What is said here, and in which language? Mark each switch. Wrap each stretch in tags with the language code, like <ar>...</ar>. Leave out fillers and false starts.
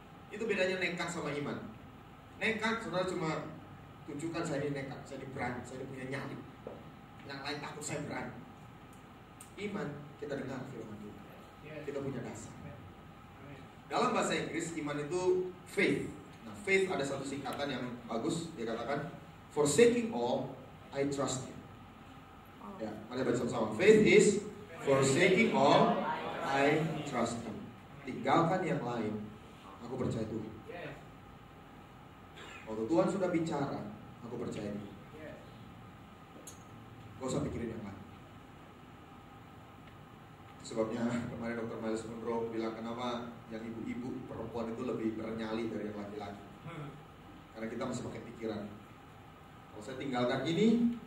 <id>Itu bedanya nekat sama iman. Nekat, saudara cuma tunjukkan saya ini nekat, saya ini berani, saya ini punya nyali. Yang lain takut, saya berani. Iman, kita dengar firman Tuhan. Kita punya dasar. Dalam bahasa Inggris, iman itu faith. Nah, faith ada satu singkatan yang bagus. Dia katakan,</id> <en>forsaking all, I trust you.</en> <id>Ya, mari baca sama-sama.</id> <en>Faith is forsaking all, I trust him.</en> <id>Tinggalkan yang lain, aku percaya Tuhan. Waktu Tuhan sudah bicara, aku percaya Dia. Gak usah pikirin yang lain. Sebabnya kemarin Dr. Miles Monroe bilang, kenapa yang ibu-ibu perempuan itu lebih bernyali dari yang laki-laki. Karena kita masih pakai pikiran. Kalau saya tinggalkan ini,</id>